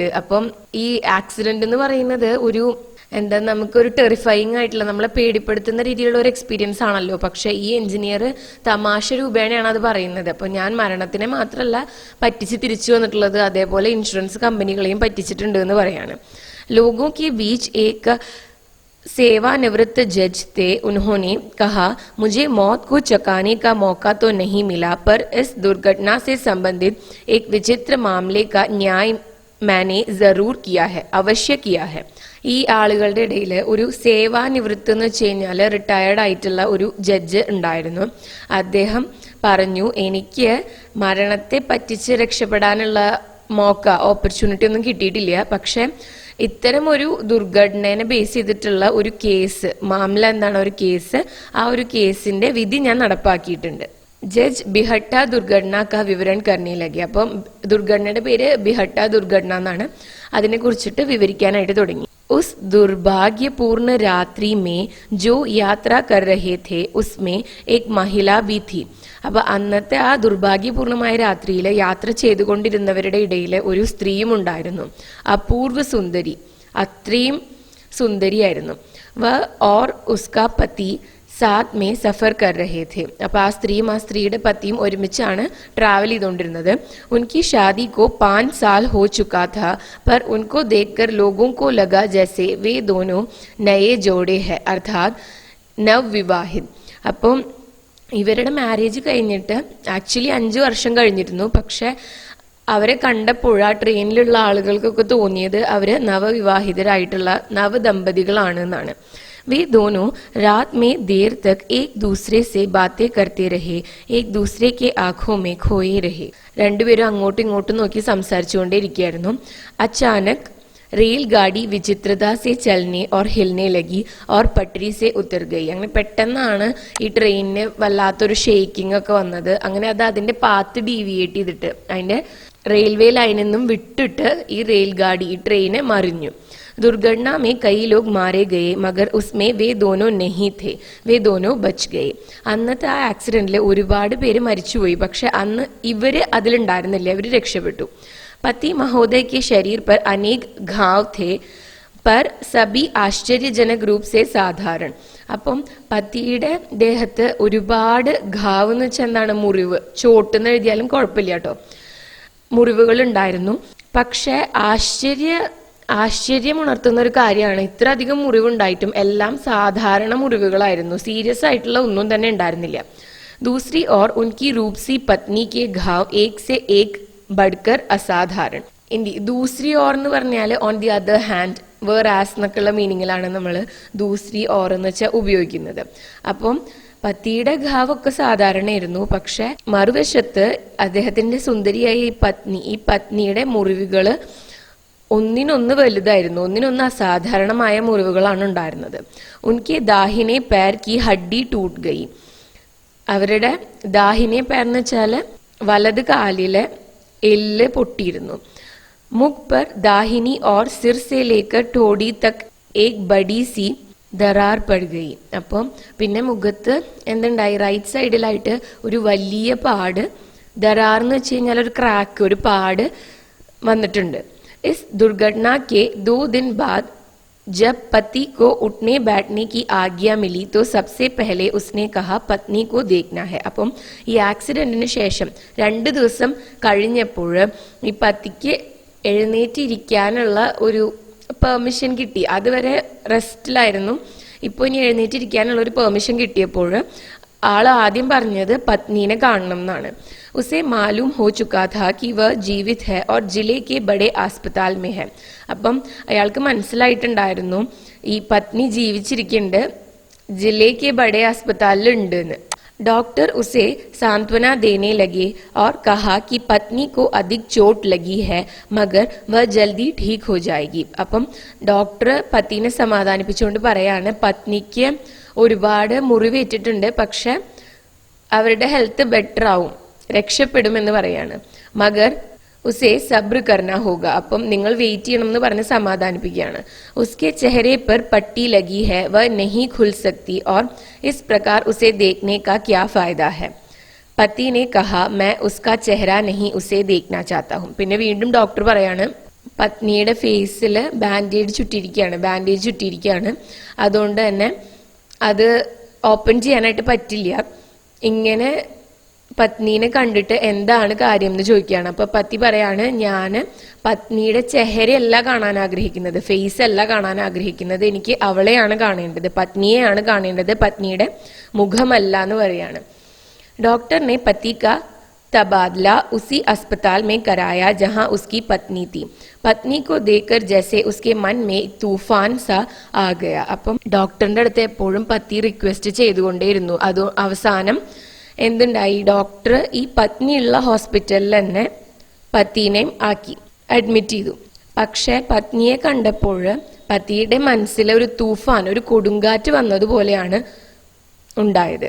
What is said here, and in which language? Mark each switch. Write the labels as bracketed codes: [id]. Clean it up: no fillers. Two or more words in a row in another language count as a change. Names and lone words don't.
[ml] അപ്പം ഈ ആക്സിഡന്റ് എന്ന് പറയുന്നത് ഒരു നമുക്കൊരു ടെറിഫൈങ് ആയിട്ടുള്ള, നമ്മളെ പേടിപ്പെടുത്തുന്ന രീതിയിലുള്ള ഒരു എക്സ്പീരിയൻസ് ആണല്ലോ. പക്ഷെ ഈ എഞ്ചിനീയർ തമാശ രൂപേണയാണ് അത് പറയുന്നത്. അപ്പോൾ ഞാൻ മരണത്തിനെ മാത്രമല്ല പറ്റിച്ച് തിരിച്ചു വന്നിട്ടുള്ളത്, അതേപോലെ ഇൻഷുറൻസ് കമ്പനികളെയും പറ്റിച്ചിട്ടുണ്ട് എന്ന് പറയാണ്. [hi] ലോഗോं के बीच एक सेवानिवृत्त जज थे. उन्होंने कहा, मुझे मौत को चकाने का मौका तो नहीं मिला, पर इस दुर्घटना से संबंधित एक विचित्र मामले का न्याय मैंने जरूर किया है, अवश्य किया है. [ml] ഈ ആളുകളുടെ ഇടയിൽ ഒരു സേവാനിവൃത്തി എന്ന് വെച്ച് കഴിഞ്ഞാൽ റിട്ടയർഡ് ആയിട്ടുള്ള ഒരു ജഡ്ജ് ഉണ്ടായിരുന്നു. അദ്ദേഹം പറഞ്ഞു, എനിക്ക് മരണത്തെ പറ്റിച്ച് രക്ഷപ്പെടാനുള്ള ഓപ്പർച്യൂണിറ്റി ഒന്നും കിട്ടിയിട്ടില്ല, പക്ഷെ ഇത്തരം ഒരു ദുർഘടനയെ ബേസ് ചെയ്തിട്ടുള്ള ഒരു കേസ്, മാമല എന്താണ് ഒരു കേസ്, ആ ഒരു കേസിന്റെ വിധി ഞാൻ നടപ്പാക്കിയിട്ടുണ്ട്. [hi] जज बिहटा दुर्घटना का विवरण करने लगी. [ml] അപ്പം ദുർഘടനയുടെ പേര് ബിഹട്ട ദുർഘടന എന്നാണ്. അതിനെ കുറിച്ചിട്ട് വിവരിക്കാനായിട്ട് തുടങ്ങി. [hi] उस दुर्भाग्यपूर्ण रात्रि में जो यात्रा कर रहे थे उसमें एक महिला भी थी. [ml] അപ്പൊ അന്നത്തെ ആ ദുർഭാഗ്യപൂർണമായ രാത്രിയിൽ യാത്ര ചെയ്തുകൊണ്ടിരുന്നവരുടെ ഇടയിൽ ഒരു സ്ത്രീയും ഉണ്ടായിരുന്നു. അപൂർവ സുന്ദരി, അത്രയും സുന്ദരിയായിരുന്നു. [hi] वह और उसका पति साथ में सफ़र कर रहे थे. [ml] അപ്പോൾ ആ സ്ത്രീയും ആ സ്ത്രീയുടെ പതിയും ഒരുമിച്ചാണ് ട്രാവൽ ചെയ്തുകൊണ്ടിരുന്നത്. [hi] उनकी शादी को 5 साल हो चुका था, पर उनको देखकर लोगों को लगा जैसे वे दोनों नए जोड़े हैं, अर्थात नवविवाहित. [ml] അപ്പം ഇവരുടെ മാരേജ് കഴിഞ്ഞിട്ട് ആക്ച്വലി 5 വർഷം കഴിഞ്ഞിരുന്നു. പക്ഷെ അവരെ കണ്ടപ്പോൾ ആ ട്രെയിനിലുള്ള ആളുകൾക്കൊക്കെ തോന്നിയത് അവര് നവവിവാഹിതരായിട്ടുള്ള നവദമ്പതികളാണ് എന്നാണ്. [hi] वे दोनों रात में देर तक एक दूसरे से बातें करते रहे, एक दूसरे के आंखों में खोए रहे. [ml] രണ്ടുപേരും അങ്ങോട്ടും ഇങ്ങോട്ടും നോക്കി സംസാരിച്ചുകൊണ്ടേയിരിക്കുകയായിരുന്നു. [hi] अचानक रेलगाड़ी विचित्रता से चलने और हिलने लगी और पटरी से उतर गई. [ml] അങ്ങനെ പെട്ടെന്നാണ് ഈ ട്രെയിനിന് വല്ലാത്തൊരു ഷേക്കിംഗ് ഒക്കെ വന്നത്. അങ്ങനെ അത് അതിന്റെ [en] path deviate [ml] ചെയ്തിട്ട് അതിന്റെ [en] railway line [ml] നിന്നും വിട്ടിട്ട് ഈ റെയിൽഗാഡി, ഈ ട്രെയിന് മറിഞ്ഞു. [hi] दुर्घटना में कई लोग मारे गए, मगर उसमें वे दोनों नहीं थे, वे दोनों बच गए. [ml] അന്നത്തെ ആ ആക്സിഡന്റിൽ ഒരുപാട് പേര് മരിച്ചുപോയി, പക്ഷെ അന്ന് ഇവര് അതിലുണ്ടായിരുന്നില്ല, ഇവര് രക്ഷപ്പെട്ടു. [hi] पति महोदय के शरीर पर अनेक घाव थे, पर सभी आश्चर्यजनक रूप से साधारण. [ml] അപ്പം പതിയുടെ ദേഹത്ത് ഒരുപാട് ഘാവ് എന്ന് വെച്ചാൽ എന്താണ്, മുറിവ്, ചോട്ടെന്ന് എഴുതിയാലും കുഴപ്പമില്ല കേട്ടോ, മുറിവുകൾ ഉണ്ടായിരുന്നു. പക്ഷെ ആശ്ചര്യമുണർത്തുന്ന ഒരു കാര്യമാണ്, ഇത്ര അധികം മുറിവുണ്ടായിട്ടും എല്ലാം സാധാരണ മുറിവുകളായിരുന്നു, സീരിയസ് ആയിട്ടുള്ള ഒന്നും തന്നെ ഉണ്ടായിരുന്നില്ല. [hi] दूसरी ओर उनकी रूपसी पत्नी के घाव एक से एक बढ़कर असाधारण. दूसरी ओर [ml] എന്ന് പറഞ്ഞാൽ [en] on the other hand, whereas [ml] എന്നൊക്കെയുള്ള മീനിങ്ങിലാണ് നമ്മൾ [hi] दूसरी ओर [ml] എന്ന് വെച്ചാൽ ഉപയോഗിക്കുന്നത്. അപ്പം പതിയുടെ ഘാവൊക്കെ സാധാരണയായിരുന്നു, പക്ഷെ മറുവശത്ത് അദ്ദേഹത്തിന്റെ സുന്ദരിയായ ഈ പത്നിയുടെ മുറിവുകള് ഒന്നിനൊന്ന് വലുതായിരുന്നു, ഒന്നിനൊന്ന് അസാധാരണമായ മുറിവുകളാണ് ഉണ്ടായിരുന്നത്. [hi] उनके दाहिने पैर की हड्डी टूट गई. [ml] അവരുടെ [hi] दाहिने पैर [ml] എന്ന് വെച്ചാൽ വലത് കാലിലെ എല്ല് പൊട്ടിയിരുന്നു. [hi] मुख पर दाहिनी और सिर से लेकर ठोड़ी तक एक बड़ी सी दरार पड़ गई. [ml] അപ്പം പിന്നെ മുഖത്ത് എന്തുണ്ടായി, [en] right side [ml] ഒരു വലിയ പാട്, ദറാർ എന്ന് വെച്ച് കഴിഞ്ഞാൽ ഒരു ക്രാക്ക്, ഒരു പാട് വന്നിട്ടുണ്ട്. [hi] इस दुर्घटना के 2 दिन बाद जब पति को उठने बैठने की आज्ञा मिली तो सबसे पहले उसने कहा पत्नी को देखना है. [ml] അപ്പം ഈ ആക്സിഡന്റിന് ശേഷം 2 ദിവസം കഴിഞ്ഞപ്പോൾ ഈ പതിക്ക് എഴുന്നേറ്റിരിക്കാനുള്ള ഒരു പെർമിഷൻ കിട്ടി. അതുവരെ റെസ്റ്റിലായിരുന്നു, ഇപ്പോൾ ഇനി എഴുന്നേറ്റിരിക്കാനുള്ള ഒരു പെർമിഷൻ കിട്ടിയപ്പോൾ ആള് ആദ്യം പറഞ്ഞത് പത്നീനെ കാണണം എന്നാണ്. [hi] उसे मालूम हो चुका था कि वह जीवित है और जिले के बड़े अस्पताल में है. [ml] അപ്പം അയാൾക്ക് മനസ്സിലായിട്ടുണ്ടായിരുന്നു ഈ പത്നി ജീവിച്ചിരിക്കുന്നുണ്ട്, [hi] जिले के बड़े अस्पताल [ml] ഉണ്ട് എന്ന്. [hi] डॉक्टर उसे सांत्वना देने लगे और कहा कि पत्नी को अधिक चोट लगी है मगर वह जल्दी ठीक हो जाएगी. [ml] അപ്പം ഡോക്ടർ പത്തിനെ സമാധാനിപ്പിച്ചുകൊണ്ട് പറയാണ് പത്നിക്ക് ഒരുപാട് മുറിവേറ്റിട്ടുണ്ട്, പക്ഷെ അവരുടെ [en] health better [ml] ആവും, രക്ഷപ്പെടുമെന്ന് പറയാണ്. [hi] मगर उसे सब्र करना होगा. [ml] അപ്പം നിങ്ങൾ വെയിറ്റ് ചെയ്യണം എന്ന് പറഞ്ഞ് സമാധാനിപ്പിക്കുകയാണ്. [hi] उसके चेहरे पर पट्टी लगी है वह नहीं खुल सकती और इस प्रकार उसे देखने का क्या फायदा है. पति ने कहा मैं उसका चेहरा नहीं उसे देखना चाहता हूँ. [ml] പിന്നെ വീണ്ടും ഡോക്ടർ പറയാണ് പത്നിയുടെ [en] face bandage [ml] ചുറ്റിയിരിക്കുകയാണ്, അതുകൊണ്ട് തന്നെ അത് ഓപ്പൺ ചെയ്യാനായിട്ട് പറ്റില്ല. ഇങ്ങനെ പത്നീനെ കണ്ടിട്ട് എന്താണ് കാര്യം എന്ന് ചോദിക്കുകയാണ്. അപ്പൊ പത്തി പറയാണ് ഞാൻ പത്നിയുടെ ചെഹരയല്ല കാണാൻ ആഗ്രഹിക്കുന്നത്, ഫേസ് അല്ല കാണാൻ ആഗ്രഹിക്കുന്നത്, എനിക്ക് അവളെയാണ് കാണേണ്ടത്, പത്നിയെയാണ് കാണേണ്ടത്, പത്നിയുടെ മുഖമല്ല എന്ന് പറയാണ്. [hi] डॉक्टर ने पति का तबादला उसी अस्पताल में कराया जहां उसकी पत्नी थी. पत्नी को देखकर जैसे उसके मन में तूफान सा आ गया. [ml] അപ്പം ഡോക്ടറിന്റെ അടുത്ത് എപ്പോഴും പത്തി റിക്വസ്റ്റ് ചെയ്തുകൊണ്ടേയിരുന്നു. അത് അവസാനം എന്തുണ്ടായി, ഡോക്ടർ ഈ പത്നിയുള്ള ഹോസ്പിറ്റലിൽ തന്നെ പത്തീനെയും ആക്കി അഡ്മിറ്റ് ചെയ്തു. പക്ഷെ പത്നിയെ കണ്ടപ്പോൾ പത്തിയുടെ മനസ്സിലെ ഒരു തൂഫാൻ, ഒരു കൊടുങ്കാറ്റ് വന്നതുപോലെയാണ് ഉണ്ടായത്.